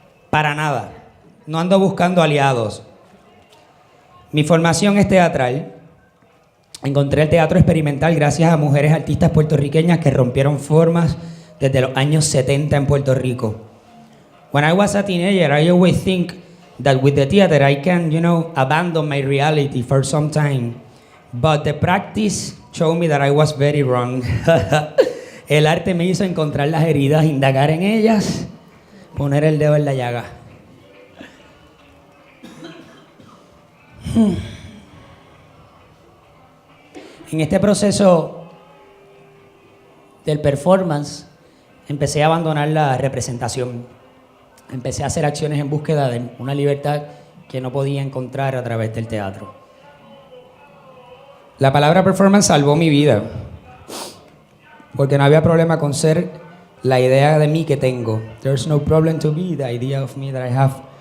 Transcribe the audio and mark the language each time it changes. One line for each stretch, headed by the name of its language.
Spanish: Para nada. No ando buscando aliados. Mi formación es teatral. Encontré el teatro experimental gracias a mujeres artistas puertorriqueñas que rompieron formas desde los años 70 en Puerto Rico.
English: When I was a teenager, I always think that with the theater I can, abandon my reality for some time. But the practice showed me that I was very wrong.
Spanish: El arte me hizo encontrar las heridas, indagar en ellas, poner el dedo en la llaga. En este proceso del performance, empecé a abandonar la representación. Empecé a hacer acciones en búsqueda de una libertad que no podía encontrar a través del teatro. La palabra performance salvó mi vida, porque no había problema con ser la idea de mí que tengo.
English: There's no problem to be the idea of me that I have.